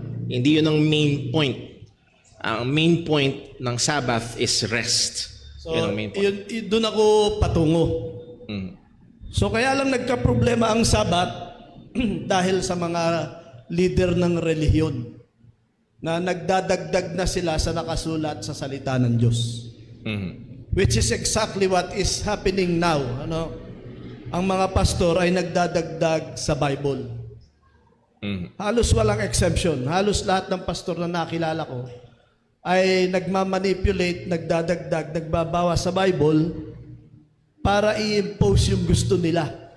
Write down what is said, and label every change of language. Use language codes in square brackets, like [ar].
[tl] Hindi yun ang main point. Ang main point ng Sabbath is rest. So, yun ang main point. doon ako patungo. So, kaya lang nagka-problema ang Sabat dahil sa mga leader ng relihiyon na nagdadagdag na sila sa nakasulat sa salita ng Diyos. [en] Which is exactly what is happening now. [tl] Ang mga pastor ay nagdadagdag sa Bible. Halos walang exemption. Halos lahat ng pastor na nakilala ko ay nagmamanipulate, nagdadagdag, nagbabawa sa Bible para i-impose yung gusto nila.